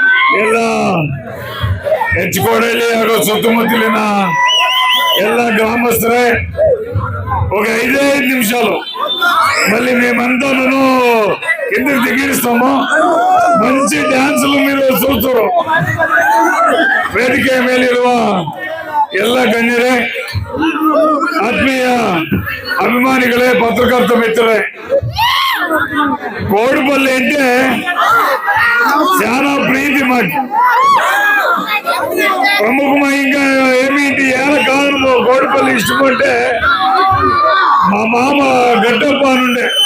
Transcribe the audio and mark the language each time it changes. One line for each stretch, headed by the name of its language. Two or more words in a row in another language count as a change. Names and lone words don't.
Kannada: ಎಲ್ಲ ಹೆಚ್ಕೋಡಲ್ಲಿ ಹಾಗೂ ಸುತ್ತಮುತ್ತಲಿನ ಎಲ್ಲ
Telugu: గ్రామస్తులే ఒక 5 నిమిషాలు మళ్ళీ మేమంతాను కిందకి దిగిస్తాము. మంచి డాన్సులు మీరు చూస్తారు.
Kannada: ವೇದಿಕೆ ಮೇಲಿರುವ ಎಲ್ಲ ಗಣ್ಯರೇ, ಆತ್ಮೀಯ ಅಭಿಮಾನಿಗಳೇ, ಪತ್ರಕರ್ತ ಮಿತ್ರರೇ,
Telugu: కోడిపల్లి అంటే చాలా ప్రీతి మాకు. ప్రముఖంగా ఏమిటి ఏళ్ళ కాలంలో కోడిపల్లి ఇష్టం అంటే మా మామ గడ్డప్ప నుండే.